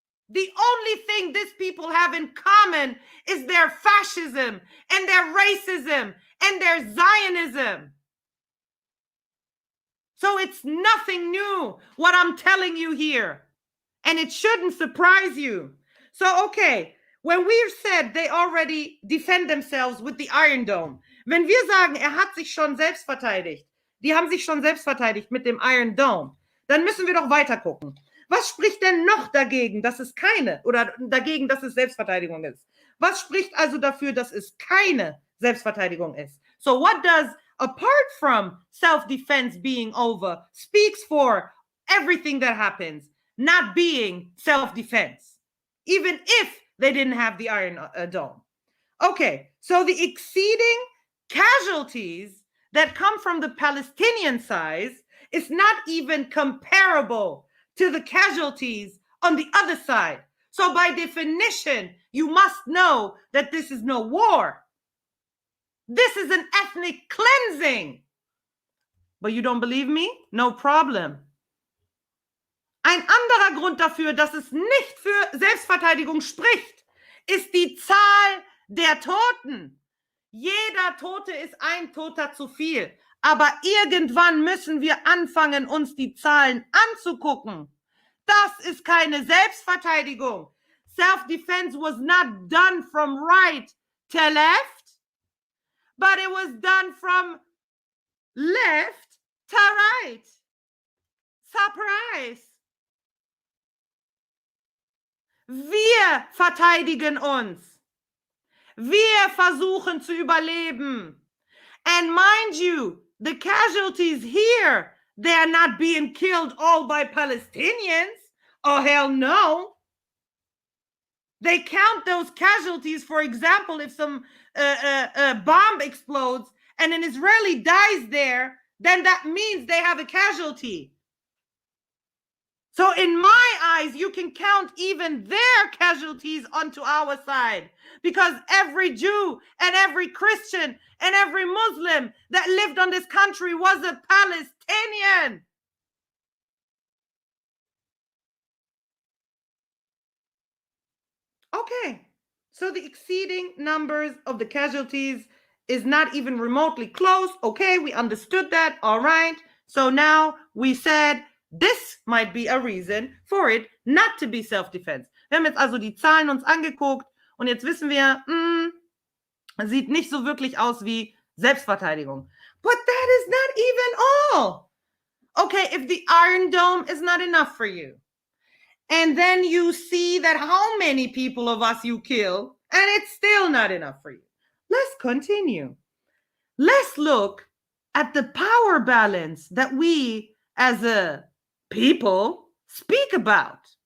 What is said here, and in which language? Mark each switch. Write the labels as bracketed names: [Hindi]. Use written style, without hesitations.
[English] The only thing these people have in common is their fascism and their racism and their Zionism. So it's nothing new what I'm telling you here. And it shouldn't surprise you. So, okay, when we said they already defend themselves with the Iron Dome, [German] wenn wir sagen, hat sich schon selbst verteidigt, die haben sich schon selbst verteidigt mit dem Iron Dome, dann müssen wir doch weiter gucken. Was spricht denn noch dagegen, dass es keine, oder dagegen, dass es Selbstverteidigung ist? Was spricht also dafür, dass es keine Selbstverteidigung ist? [English] So what does, apart from self-defense being over, speaks for everything that happens not being self-defense, even if they didn't have the Iron Dome? Okay, so the exceeding casualties that come from the Palestinian side is not even comparable to the casualties on the other side. So by definition, you must know that this is no war. This is an ethnic cleansing. But you don't believe me? No problem. [German] Ein anderer Grund dafür, dass es nicht für Selbstverteidigung spricht, ist die Zahl der Toten. Jeder Tote ist ein Toter zu viel. Aber irgendwann müssen wir anfangen, uns die Zahlen anzugucken. Das ist keine Selbstverteidigung. [English] Self-defense was not done from right to left, but it was done from left to right. Surprise. [German] Wir verteidigen uns. Wir versuchen zu überleben. [English] And mind you, the casualties here, they are not being killed all by Palestinians. Oh, hell no. They count those casualties, for example, if some bomb explodes and an Israeli dies there, then that means they have a casualty. So in my eyes, you can count even their casualties onto our side, because every Jew and every Christian and every Muslim that lived on this country was a Palestinian. Okay, so the exceeding numbers of the casualties is not even remotely close. Okay, we understood that. All right. So now we said this might be a reason for it not to be self-defense. [German] Wir haben jetzt also die Zahlen uns angeguckt und jetzt wissen wir, sieht nicht so wirklich aus wie Selbstverteidigung. [English] But that is not even all. Okay, if the Iron Dome is not enough for you, and then you see that how many people of us you kill, and it's still not enough for you. Let's continue. Let's look at the power balance that we as a people speak about.